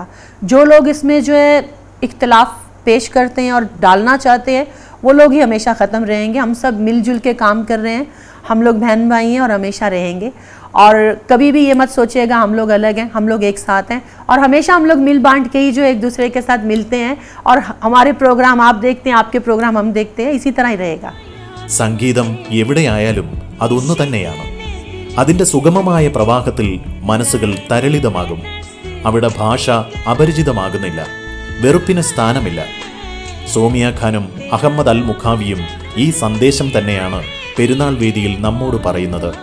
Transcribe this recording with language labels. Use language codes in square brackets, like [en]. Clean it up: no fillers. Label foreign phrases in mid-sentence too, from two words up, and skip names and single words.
[hi] जो लोग इसमें जो है इख्तिलाफ पेश करते हैं और डालना चाहते हैं वो लोग ही हमेशा ख़त्म रहेंगे. हम सब मिलजुल के काम कर रहे हैं, हम लोग बहन भाई हैं और हमेशा रहेंगे. और कभी भी ये मत सोचिएगा हम लोग अलग हैं, हम लोग एक साथ हैं और हमेशा हम लोग मिल बांट के ही जो एक दूसरे के साथ मिलते हैं. और हमारे प्रोग्राम आप देखते हैं, आपके प्रोग्राम हम देखते हैं, इसी तरह ही रहेगा. [ml] സംഗീതം എവിടെയായാലും അതൊന്നു തന്നെയാണ്. അതിന്റെ സുഗമമായ പ്രവാഹത്തിൽ മനസ്സുകൾ തരളിതമാകും. അവിടെ ഭാഷ അപരിചിതമാകുന്നില്ല. വെറുപ്പിന് സ്ഥാനമില്ല. സോമിയ ഖാനും അഹമ്മദ് അൽ മുഖാവിയും ഈ സന്ദേശം തന്നെയാണ് പെരുന്നാൾ വേദിയിൽ നമ്മോട് പറയുന്നത്.